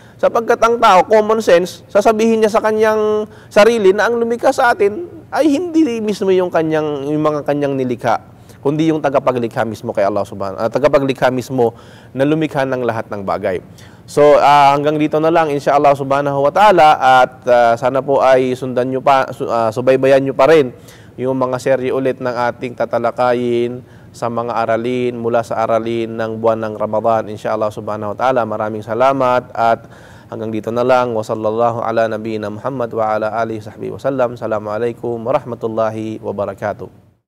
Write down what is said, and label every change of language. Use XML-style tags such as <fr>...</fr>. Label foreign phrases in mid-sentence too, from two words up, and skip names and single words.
<tl>Sapagkat ang tao,</tl> <en>common sense,</en> <tl>sasabihin niya sa kanyang sarili na ang lumikha sa atin ay hindi mismo yung mga kanyang nilikha, kundi yung tagapaglikha mismo kay Allah subhanahu tagapaglikha mismo na lumikha ng lahat ng bagay. So hanggang dito na lang</tl> <ar>إن شاء الله سبحانه وتعالى</ar> <tl>at sana po ay sundan nyo pa, subaybayan nyo pa rin yung mga serye ulit ng ating tatalakayin sa mga aralin mula sa aralin ng buwan ng Ramadan</tl> <ar>إن شاء الله سبحانه وتعالى.</ar> <tl>Maraming salamat at hanggang dito na lang.</tl> <ar>وصلى الله على نبينا محمد وعلى آله صحبه وسلم. السلام عليكم ورحمة الله وبركاته.</ar>